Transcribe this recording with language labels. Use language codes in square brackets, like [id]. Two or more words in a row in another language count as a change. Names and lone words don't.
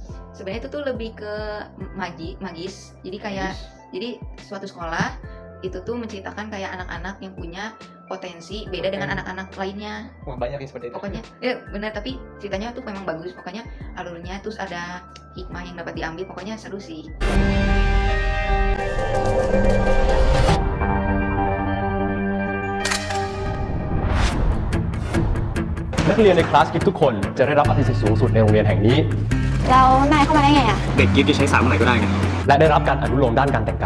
[id] Sebenarnya itu tuh lebih ke magis. Jadi suatu sekolah itu tuh menceritakan kayak anak-anak yang punya potensi beda dengan anak-anak lainnya. Wah, banyak yang seperti itu. Pokoknya ya benar, tapi ceritanya tuh memang bagus. Pokoknya alurnya terus ada hikmah yang dapat diambil. Pokoknya seru sih. [th] นักเรียนในคลาสกิฟต์ทุกคนจะได้รับอภิสิทธิ์สูงสุดในโรงเรียนแห่งนี้ แล้วนายเข้ามาได้ไงอะ เด็กกิฟต์จะใช้สารเมื่อไหร่ก็ได้ไง และได้รับการอนุโลมด้านการแต่งกาย